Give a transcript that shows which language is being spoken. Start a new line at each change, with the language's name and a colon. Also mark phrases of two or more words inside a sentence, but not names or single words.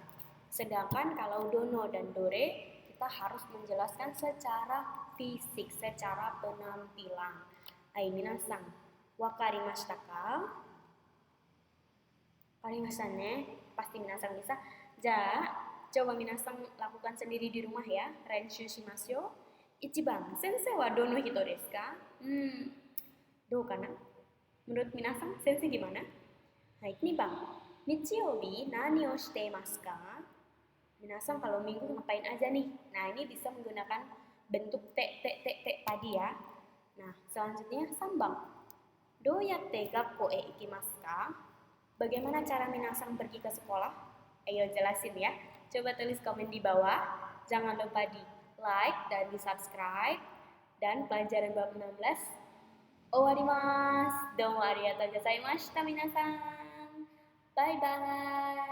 Indonesian: Sedangkan kalau dono dan dore kita harus menjelaskan secara fisik, secara penampilan.
Japanese: はい皆さん、分かりましたか? 分かりましたね?
Indonesian: Pasti minasang bisa. Coba minasang lakukan sendiri di rumah ya.
Japanese: 練習しますよ。一番、先生はどの人ですか? どうかな?
Indonesian: Menurut minasang, sensei gimana? Hai, ini bang.
Japanese: 日曜日何をしていますか?
Indonesian: Minasang kalau minggu ngapain aja nih? Nah, ini bisa menggunakan bentuk te tadi ya. Nah, selanjutnya sambang.
Japanese: どうやって学校へ行きますか?
Indonesian: Bagaimana cara minasang pergi ke sekolah? Ayo jelasin ya. Coba tulis komen di bawah. Jangan lupa di like dan di subscribe. Dan pelajaran bab 16 owarimasu.
Japanese: どうもありがとうございました皆さん.
English: Bye bye.